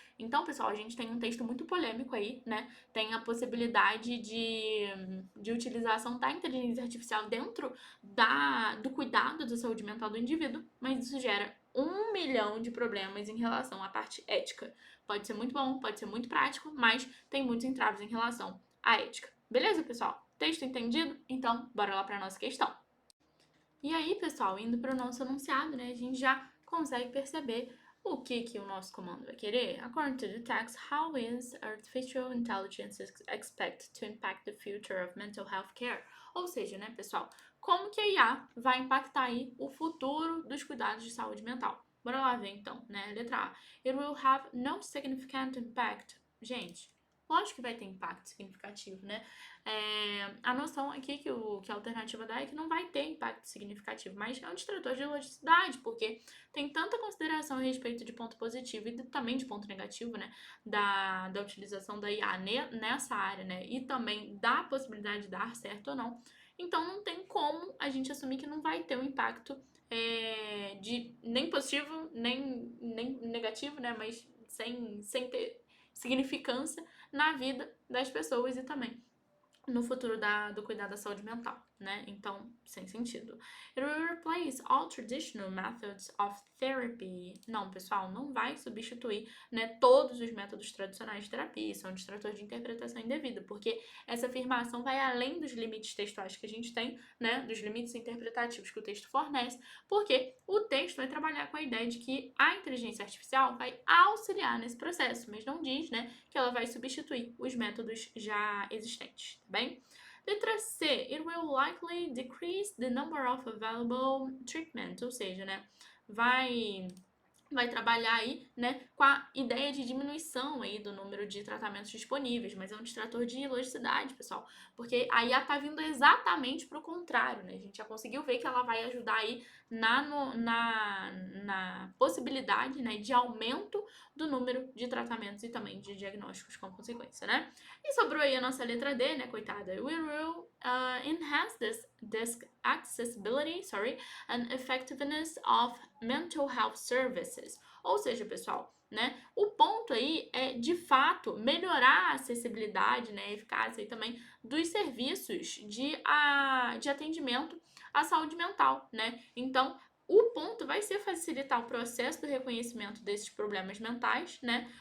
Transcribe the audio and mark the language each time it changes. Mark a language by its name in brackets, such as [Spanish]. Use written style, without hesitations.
[Portuguese] Então, pessoal, a gente tem um texto muito polêmico aí, né? Tem a possibilidade de utilização da inteligência artificial dentro do cuidado da saúde mental do indivíduo, mas isso gera 1 milhão de problemas em relação à parte ética. Pode ser muito bom, pode ser muito prático, mas tem muitos entraves em relação à ética. Beleza, pessoal? Texto entendido? Então, bora lá para a nossa questão. E aí, pessoal, indo para o nosso enunciado, né, a gente já consegue perceber o que o nosso comando vai querer. [English] According to the text, how is artificial intelligence expected to impact the future of mental health care? [Portuguese] Ou seja, né, pessoal, como que a IA vai impactar aí o futuro dos cuidados de saúde mental? Bora lá ver então, né? Letra A. [English] It will have no significant impact. [Portuguese] Gente, lógico que vai ter impacto significativo, né? A noção aqui que a alternativa dá é que não vai ter impacto significativo, mas é um distrator de logicidade, porque tem tanta consideração a respeito de ponto positivo e também de ponto negativo, né, da utilização da IA nessa área, né, e também da possibilidade de dar certo ou não. Então não tem como a gente assumir que não vai ter um impacto de nem positivo, nem negativo, né, mas sem ter significância na vida das pessoas e também no futuro do cuidado da saúde mental, né? Então, sem sentido. [English] It will replace all traditional methods of therapy. [Portuguese] Não, pessoal, não vai substituir, né, todos os métodos tradicionais de terapia. Isso é um distrator de interpretação indevida, porque essa afirmação vai além dos limites textuais que a gente tem, né, dos limites interpretativos que o texto fornece, porque o texto vai trabalhar com a ideia de que a inteligência artificial vai auxiliar nesse processo, mas não diz, né, que ela vai substituir os métodos já existentes, tá bem? Letra C, [English] it will likely decrease the number of available treatments, [Portuguese] ou seja, né, vai trabalhar aí, né, com a ideia de diminuição aí do número de tratamentos disponíveis, mas é um distrator de ilogicidade, pessoal, porque a IA tá vindo exatamente pro contrário, né, a gente já conseguiu ver que ela vai ajudar aí na possibilidade, né, de aumento do número de tratamentos e também de diagnósticos com consequência, né. E sobrou aí a nossa letra D, né, coitada. [English] We will enhance this accessibility, and effectiveness of mental health services. [Portuguese] Ou seja, pessoal, né, o ponto aí é, de fato, melhorar a acessibilidade, né, a eficácia e também dos serviços de atendimento à saúde mental, né? Então, o ponto vai ser facilitar o processo do reconhecimento desses problemas mentais, né?